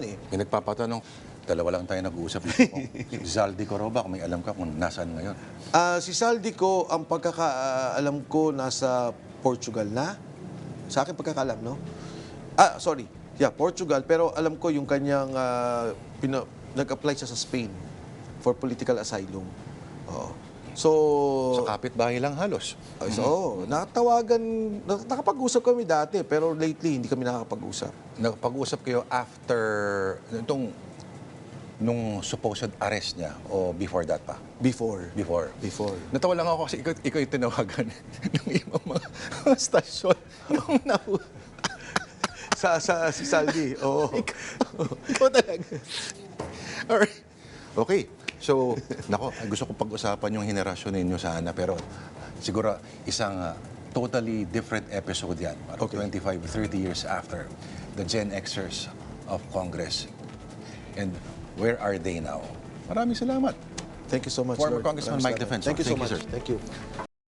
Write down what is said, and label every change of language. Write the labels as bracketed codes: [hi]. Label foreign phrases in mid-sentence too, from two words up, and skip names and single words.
[tl] May nagpapatanong, dalawa lang tayo nag-uusap dito. Si Zaldi Coroba, kung may alam ka kung nasaan ngayon. Si Zaldi ko, ang pagkakaalam ko, nasa Portugal na. Sa akin pagkakaalam, no? [en] Sorry. Yeah, [tl] Portugal. Pero alam ko yung kanyang, nag-apply siya sa Spain [en] for political asylum. [tl] So, sa kapitbahay lang halos. nakapag-usap kami dati, pero lately hindi kami nakakapag-usap. Nakapag-usap kayo after nung [en] supposed arrest [tl] niya o [en] before that [tl] pa? Before. Natawa lang ako kasi ikaw yung tinawagan ng ibang mga stasyon. si Saldi, Ikaw talaga. [en] Alright. Okay. [tl] So, gusto ko pag-usapan yung henerasyon ninyo sana, pero siguro isang [en] totally different episode [tl] yan. [en] 25, 30 years after the Gen Xers of Congress. And Where are they now? [tl] Maraming salamat. [en] Thank you so much, Former Lord. Congressman [tl] Maraming Mike salamat. Defenso. [en] Thank you so Thank you, much. sir. Thank you.